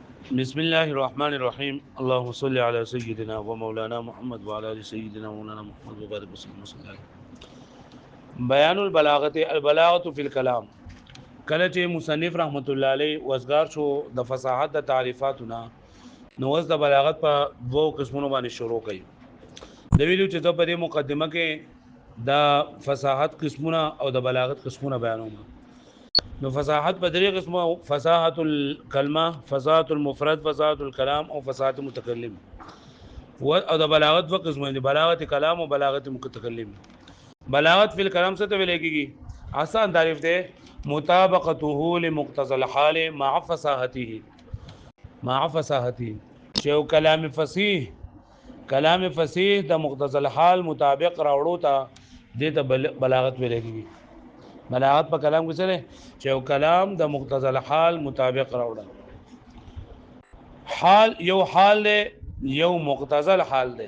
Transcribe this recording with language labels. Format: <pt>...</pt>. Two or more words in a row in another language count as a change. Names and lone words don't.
<ar>بسم الله الرحمن الرحيم اللهم صل على سيدنا ومولانا محمد وعلى ال سيدنا ومولانا محمد وبارك وسلم وصلى الله. بیان البلاغه فی الكلام.</ar> <ps>کله چې مصنف</ps> <ar>رحمت الله علیه</ar> <ps>وزګار شو د فصاحت د تعریفاتونه نو وز د بلاغت په دوو قسمونو باندې شروع کړي. د ویلو چې په دې مقدمه کې د فصاحت قسمونه او د بلاغت قسمونه بیانوم. نو فصاحت په درې قسمه:</ps> <ar>فصاحت الکلمه، فصاحت المفرد، فصاحت الكلام</ar> <ps>او</ps> <ar>فصاحت المتکلم.</ar> <ps>او د بلاغت په قسمه دي: بلاغت کلام او بلاغت متکلم.</ps> <ar>بلاغت فی الکلام</ar> <ps>څه ته ویل کېږي؟ آسان تعریف ده:</ps> <ar>مطابقته لمقتضى الحال مع فصاحته. مع فصاحته</ar> <ps>چې کلام فصیح، کلام فصیح د</ps> <ar>مقتضى الحال</ar> <ps>مطابق راوړو ته د بلاغت ویل کېږي. بلاغت په کلام کې څه چې یو کلام د</ps> <ar>مقتضى الحال</ar> <ps>مطابق راوړل. حال یو حال دی، یو</ps> <ar>مقتضى الحال</ar> <ps>دی.</ps>